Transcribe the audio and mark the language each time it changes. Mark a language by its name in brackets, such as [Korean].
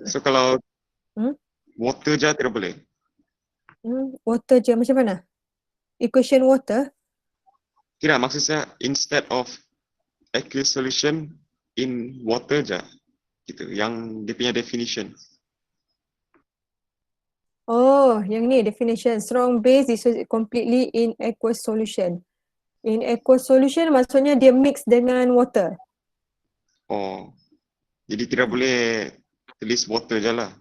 [Malay] So kalau water je tidak boleh. Water je macam mana? Equation water? Tidak, maksud saya [English] instead of aqueous solution in water je. [Malay] Gitu, yang dia punya definition. Oh, yang ni definition. [English] Strong base dissociate completely in aqueous solution. In aqueous solution [Malay] maksudnya dia [English] mix dengan water. [Malay] Oh, jadi tidak boleh tulis water je lah.